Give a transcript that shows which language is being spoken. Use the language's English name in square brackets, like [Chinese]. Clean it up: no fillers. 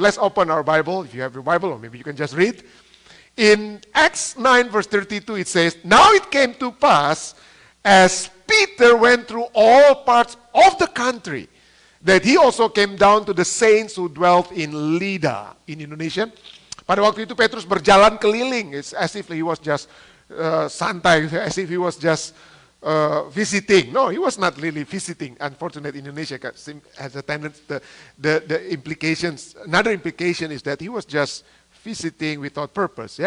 [English] Let's open our Bible. If you have your Bible, or maybe you can just read. In Acts 9 verse 32 it says, "Now it came to pass, as Peter went through all parts of the country, that he also came down to the saints who dwelt in Lydda." In Indonesia, [Indonesian] pada waktu itu Petrus berjalan keliling. [English] It's as if he was just santai, as if he was just visiting. No, he was not really visiting. Unfortunately, Indonesia has a tendency, the implications, another implication is that he was just visiting without purpose.